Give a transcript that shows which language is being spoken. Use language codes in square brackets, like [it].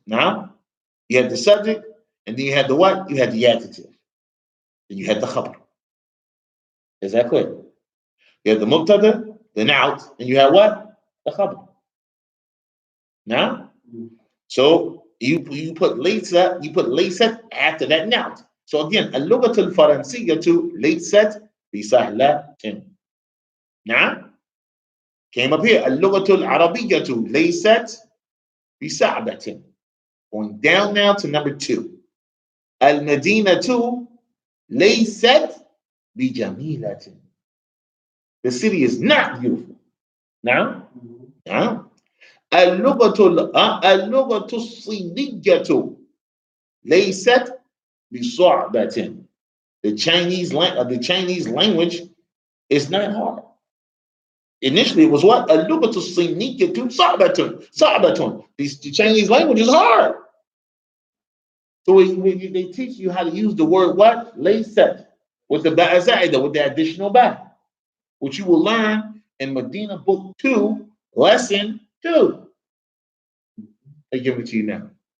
[en] Now, you had the subject, and then you had the what? You had the adjective. Then you had the khabar. Is that clear? You had the mubtada, the naut, and you had what? The khabar. Now, so you put laysa, you put laysat after that naut. So again, [ar] اللغة الفرنسية ليست بسهلة. [en] Now, came up here, [ar] اللغة العربية ليست بصعبة. [en] Going down now to number 2. [ar] المدينة ليست بجميلة. [en] The city is not beautiful. [ar] Now, اللغة الصينية ليست بصعبة. [en] The Chinese language is not hard. Initially, it was what? [ar] اللغة الصينية صعبة. [en] The Chinese language is hard. So they teach you how to use the word what? ليست with the ba'a za'ida, with the additional ba, which you will learn in Medina Book 2, Lesson 2. They give it to you now.